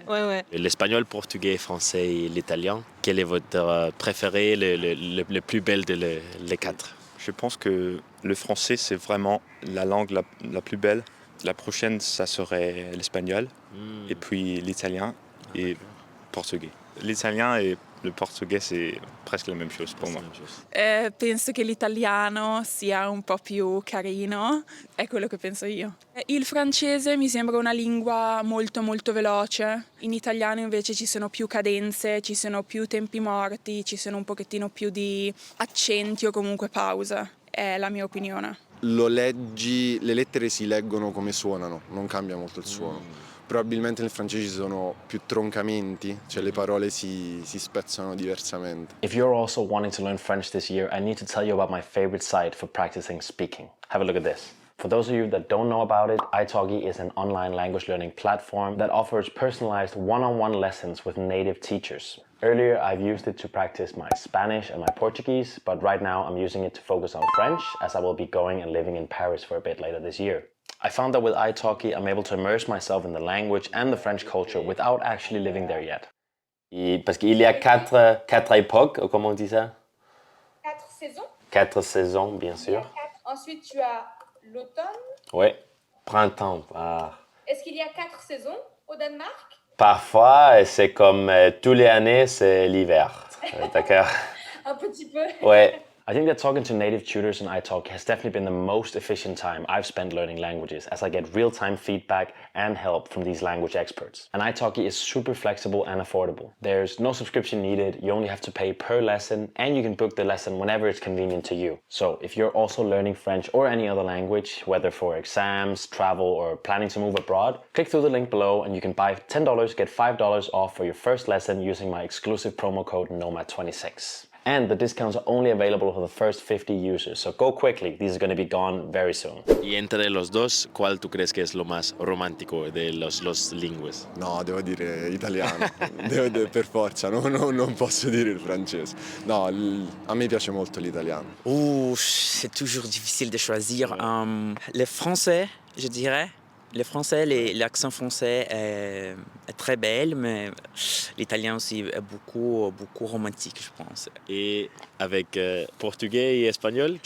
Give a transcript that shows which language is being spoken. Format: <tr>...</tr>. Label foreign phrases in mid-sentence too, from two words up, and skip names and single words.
<fr>L'espagnol, portugais, français et l'italien, quel est votre préféré, le plus bel de les quatre? Je pense que le français, c'est vraiment la langue la plus belle. La prochaine, ça serait l'espagnol, et puis l'italien et le portugais. L'italien et le portugais, c'est presque la même chose pour moi.</fr> <it>Penso che l'italiano sia un po' più carino, è quello che penso io. Il francese mi sembra una lingua molto molto veloce, in italiano invece ci sono più cadenze, ci sono più tempi morti, ci sono un pochettino più di accenti o comunque pause, è la mia opinione. Lo leggi, le lettere si leggono come suonano, non cambia molto il suono. Probabilmente nel francese ci sono più troncamenti, cioè le parole si spezzano diversamente.</it> <en>If you're also wanting to learn French this year, I need to tell you about my favorite site for practicing speaking. Have a look at this. For those of you that don't know about it, italki is an online language learning platform that offers personalized one-on-one lessons with native teachers. Earlier, I've used it to practice my Spanish and my Portuguese, but right now I'm using it to focus on French, as I will be going and living in Paris for a bit later this year. I found that with italki, I'm able to immerse myself in the language and the French culture without actually living there yet.</en> <fr>Parce qu'il y a quatre époques, comment on dit ça? 4 saisons. 4 saisons, bien sûr. Ensuite, tu as l'automne. Oui, printemps. Est-ce qu'il y a 4 saisons au Danemark? Parfois, c'est comme tous les années, c'est l'hiver. D'accord? Un petit peu. Ouais.</fr> <en>I think that talking to native tutors in italki has definitely been the most efficient time I've spent learning languages, as I get real-time feedback and help from these language experts. And italki is super flexible and affordable. There's no subscription needed, you only have to pay per lesson, and you can book the lesson whenever it's convenient to you. So if you're also learning French or any other language, whether for exams, travel, or planning to move abroad, click through the link below and you can buy $10, get $5 off for your first lesson using my exclusive promo code NOMAD26. And the discounts are only available for the first 50 users, so go quickly, these are going to be gone very soon.</en> <es>Y entre los dos, ¿cuál tú crees que es lo más romántico de los lingües?</es> <it>No, devo dire italiano, per forza, non posso dire il francese. No, a me piace molto l'italiano.</it> <fr>C'est toujours difficile de choisir. Le français, je dirais. Le français, l'accent français est très belle, mais l'italien aussi est beaucoup romantique, je pense. Et avec portugais et espagnol?</fr>